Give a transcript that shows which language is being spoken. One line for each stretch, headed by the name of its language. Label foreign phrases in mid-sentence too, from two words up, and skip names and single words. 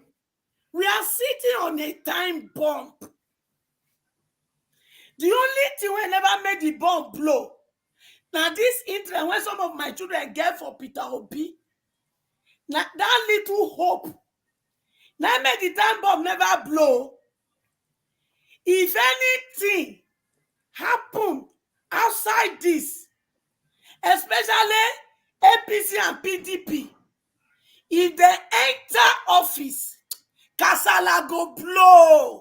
Nigerian Pidgin: We are sitting on a time bomb. The only thing we never made the bomb blow. Now this interest when some of my children get for Peter Obi. Now that little hope. Now made the time bomb never blow. If anything happen outside this, especially APC and PDP, if they enter office, Kasala go blow.